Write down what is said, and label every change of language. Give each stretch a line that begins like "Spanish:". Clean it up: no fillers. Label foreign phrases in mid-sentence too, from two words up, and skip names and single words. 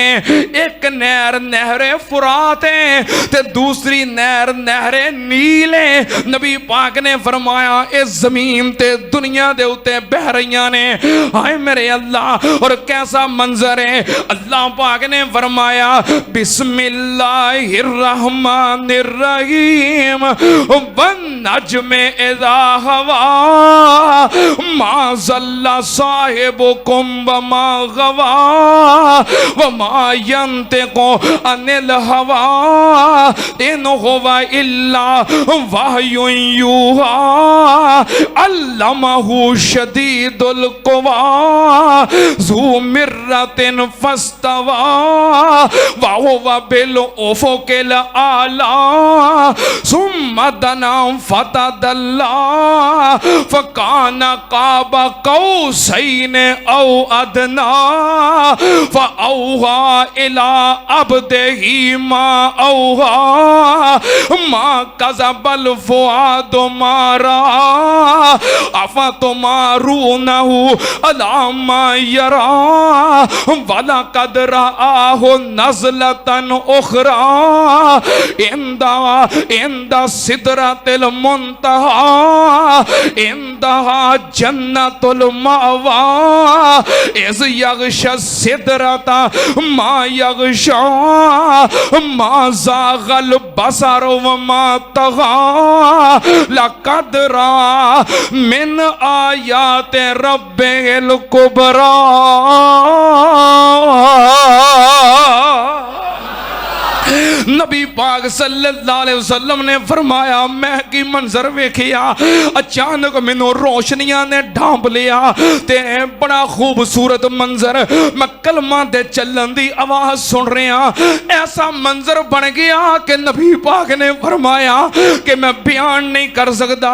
Punjabi: ایک نہر نہرِ فرات ہے تے دوسری نہر نہرِ نیل ہے. نبی پاک نے فرمایا اس زمین تے دنیا دے اتے بہہ رہی نے.
Urdu: ہائے میرے اللہ، اور کیسا منظر ہے.
Punjabi: اللہ پاک نے فرمایا
Arabic: بسم الله الرحمن الرحيم والنجم إذا هوى ما ضل صاحبكم و وما غوى وما ينطق عن الهوى إن هو إلا وحي يوحى علمه شديد القوى ذو مرة فاستوى وهو بالأفق الأعلى ثم دنا فتدلى فكان قاب قوسين أو أدنى فأوحى إلى عبده ما أوحى ما كذب الفؤاد ما رأى أفتمارونه على ما يرى ولقد رآه نزلة أخرى عند سدرة المنتهى عندها جنة المأوى إذ يغشى السدرة ما يغشى ما زاغ البصر وما طغى لقد رأى من آيات ربه الكبرى.
Punjabi: نبی پاک
Arabic: صلى الله عليه وسلم
Punjabi: نے فرمایا میں کی منظر ویکھیا، اچانک مینوں روشنیاں نے ڈھانپ لیا تے بڑا خوبصورت منظر. میں کلمہ دے چلن دی آواز سن رہا,
Urdu: ایسا منظر بن گیا کہ نبی پاک نے فرمایا کہ میں بیان نہیں کر سکتا.